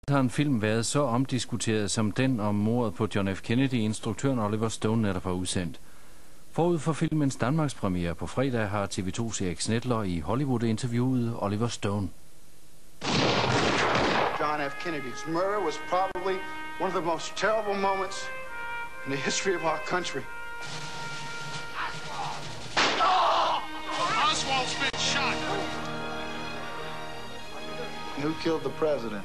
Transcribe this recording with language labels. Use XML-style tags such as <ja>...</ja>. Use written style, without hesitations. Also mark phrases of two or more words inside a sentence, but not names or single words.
<da>har en film været så omdiskuteret som den om mordet på John F. Kennedy, instruktøren Oliver Stone netop har udsendt. Forud for filmens Danmarks premiere på fredag har TV2's Erik Snedler i Hollywood interviewet Oliver Stone.</da> <en>John F. Kennedy's murder was probably one of the most terrible moments in the history of our country. Oswald's been shot. Who killed the president?</en>